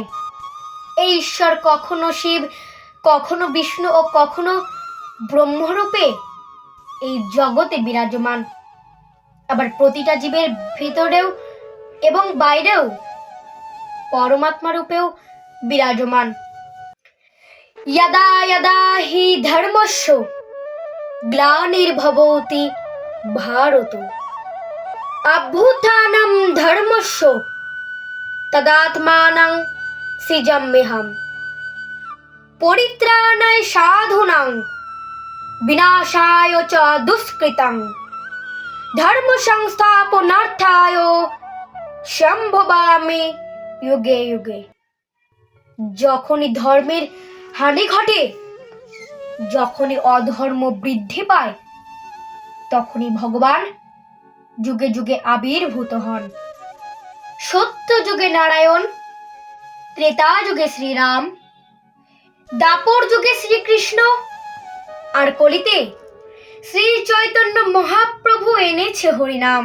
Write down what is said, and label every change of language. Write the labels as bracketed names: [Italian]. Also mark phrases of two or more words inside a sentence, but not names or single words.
[Bangla] এই ঈশ্বর কখনো শিব, কখনো বিষ্ণু ও কখনো ব্রহ্মরূপে এই জগতে বিরাজমান। আবার প্রতিটা জীবের ভিতরেও এবং বাইরেও পরমাত্মা রূপেও বিরাজমান। [Sanskrit] यदा यदा हि धर्मस्य ग्लानिर्भवति भारत अभ्युत्थानं धर्मस्य तदात्मानं सृजाम्यहम् परित्राणाय साधूनां विनाशाय च दुष्कृतां धर्म संस्थापनार्थाय সম্ভবামি युगे युगे। [Bangla] যখনই ধর্মের হানি ঘটে, যখনই অধর্ম বৃদ্ধি পায়, তখনই ভগবান যুগে যুগে আবির্ভূত হন। সত্য যুগে নারায়ণ, ত্রেতা যুগে শ্রীরাম, দাপর যুগে শ্রীকৃষ্ণ, আর কলিতে শ্রী চৈতন্য মহাপ্রভু এনেছে হরিনাম।